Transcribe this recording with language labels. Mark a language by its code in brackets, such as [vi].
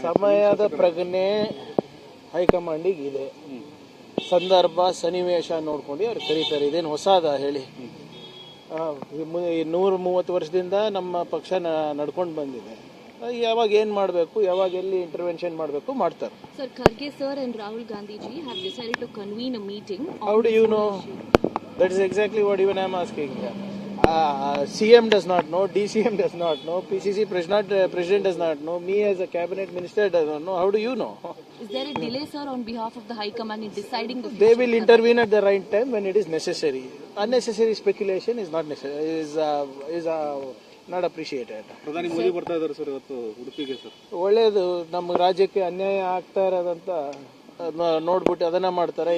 [kn] ಸಮಯದ ಪ್ರಜ್ಞೆ ಹೈಕಮಾಂಡಿಗೆ ಇದೆ. ಸಂದರ್ಭ ಸನ್ನಿವೇಶ ನೋಡ್ಕೊಂಡು ಅವ್ರು ಕರೀತಾರೆ. ಇದೇನು ಹೊಸದ ಹೇಳಿ? 130 ವರ್ಷದಿಂದ ನಮ್ಮ ಪಕ್ಷ ನಡ್ಕೊಂಡು ಬಂದಿದೆ. ಯಾವಾಗ ಏನ್ ಮಾಡಬೇಕು, ಯಾವಾಗ ಎಲ್ಲಿ ಇಂಟರ್ವೆನ್ಷನ್ ಮಾಡಬೇಕು ಮಾಡ್ತಾರೆ. [en] Sir, Kharge sir and Rahul Gandhi ji have decided to convene a meeting. How do you know? That is exactly what even I am asking. CM does not know, DCM does not know, PCC president does not know, me as a cabinet minister does not know. How do you know? Is there a delay, sir, on behalf of the High Command in deciding the future? They will intervene at the right time when it is necessary. Unnecessary speculation is not necessary. Is not appreciated. [kn] ಪ್ರಧಾನಿ ಮೋದಿ ಬರ್ತಾ ಇದ್ದಾರೆ sir ಇವತ್ತು ಉಡುಪಿಗೆ. Sir ಒಳ್ಳೇದು. ನಮ್ಮ ರಾಜ್ಯಕ್ಕೆ ಅನ್ಯಾಯ ಆಗ್ತಾ ಇರೋದಂತ ನೋಡ್ಬಿಟ್ಟು ಅದನ್ನ ಮಾಡ್ತಾರೆ.